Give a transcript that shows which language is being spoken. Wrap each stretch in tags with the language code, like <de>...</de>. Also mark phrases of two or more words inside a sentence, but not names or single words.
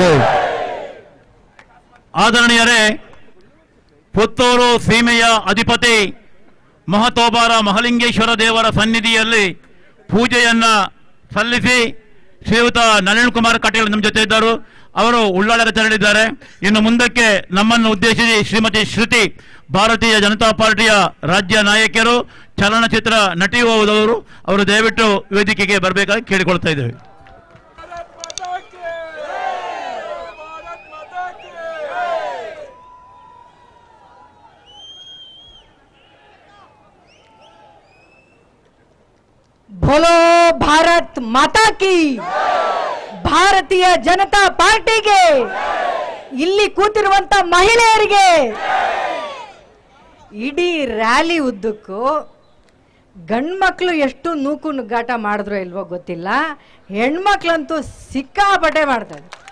<kn>ಆದರಣೀಯರೇ, ಪುತ್ತೂರು ಸೀಮೆಯ ಅಧಿಪತಿ ಮಹತೋಬಾರ ಮಹಲಿಂಗೇಶ್ವರ ದೇವರ ಸನ್ನಿಧಿಯಲ್ಲಿ ಪೂಜೆಯನ್ನ ಸಲ್ಲಿಸಿ ಶ್ರೀಯುತ ನಳಿನ್ ಕುಮಾರ್ ಕಟೀಲ್ ನಮ್ಮ ಜೊತೆ ಇದ್ದರು. ಅವರು ಉಳ್ಳಾಳಕ್ಕೆ ತೆರಳಿದ್ದಾರೆ. ಇನ್ನು ಮುಂದಕ್ಕೆ ನಮ್ಮನ್ನು ಉದ್ದೇಶಿಸಿ ಶ್ರೀಮತಿ ಶ್ರುತಿ, ಭಾರತೀಯ ಜನತಾ ಪಾರ್ಟಿಯ ರಾಜ್ಯ ನಾಯಕಿಯರು, ಚಲನಚಿತ್ರ ನಟಿ ಹೋದವರು, ಅವರು ದಯವಿಟ್ಟು ವೇದಿಕೆಗೆ ಬರಬೇಕಾಗಿ ಕೇಳಿಕೊಳ್ತಾ ಇದ್ದೇವೆ.</kn> <hi>बोलो भारत माता की.</hi> <kn>ಭಾರತೀಯ ಜನತಾ ಪಾರ್ಟಿಗೆ, ಇಲ್ಲಿ ಕೂತಿರುವಂತ ಮಹಿಳೆಯರಿಗೆ, ಇಡೀ ರ್ಯಾಲಿ ಉದ್ದಕ್ಕೂ ಗಂಡ್ಮಕ್ಳು ಎಷ್ಟು ನೂಕು ನುಗ್ಗಾಟ ಮಾಡಿದ್ರು ಇಲ್ವೋ ಗೊತ್ತಿಲ್ಲ, ಹೆಣ್ಮಕ್ಳಂತೂ ಸಿಕ್ಕಾಪಟ್ಟೆ ಮಾಡ್ತಾರೆ.</kn>